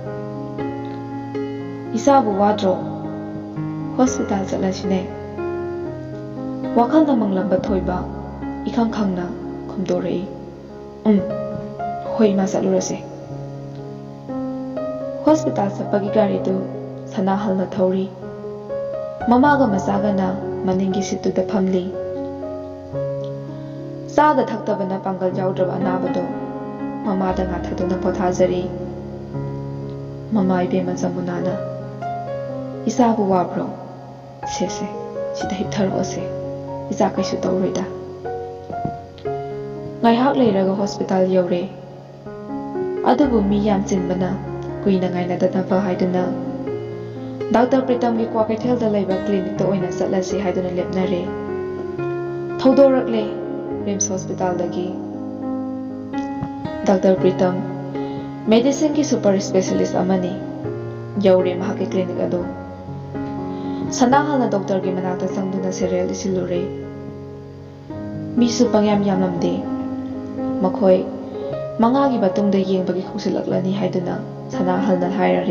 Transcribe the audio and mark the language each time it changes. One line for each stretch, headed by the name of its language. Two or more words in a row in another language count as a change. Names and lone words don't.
Manipuri: Isabu wadro hospital chalasine. Wakal na manglamba Thoiba ikhang khangna khumdorei. Hoi ma salurase. Hospital sapagi gari tu sana halna thauri. Mamaga masaga na maningi situ da phamli. Sada thaktabana pangal jaudraba anabado. Mamada nga thakduna pothajari. Mama ibema zamunana. Isabu wabro. Sese. Sida hiptharo ase. Isa kaisu tawroida. Ngaihak leiraga hospital yaure. Adubu mi yam chinbana kuina ngaina dadaba haiduna. Dr. Pritam gi kwa kaithel da laiba clinic to oina satlasi haiduna lepnare. Thodorakle Rims Hospital dagi. Dr. Pritam medicine ki super specialist amani. Yaure mahaki clinic ado. Sanahal na doctor gi manakta sangduna serial isilure. Misu pangyam yamlamde. Makhoi mangagi batungda yengbagi khungsilaklani haiduna sanahal na hairare.